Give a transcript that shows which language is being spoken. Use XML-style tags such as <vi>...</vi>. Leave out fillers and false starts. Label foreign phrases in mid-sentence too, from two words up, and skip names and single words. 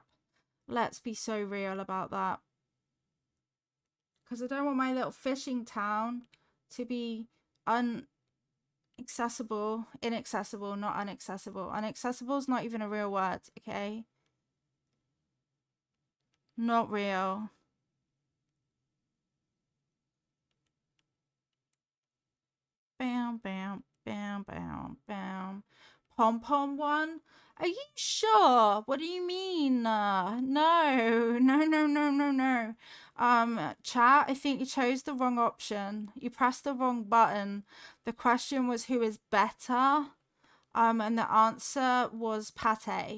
<en>Let's be so real about that. Because I don't want my little fishing town to be inaccessible, not unaccessible. Unaccessible is not even a real word, okay? Not real. Bam, bam, bam, bam, bam. Pom pom one? Are you sure? What do you mean? No, no, no, no, no, no. Chat, I think you chose the wrong option. You pressed the wrong button. The question was who is better? And the answer was pate.</en>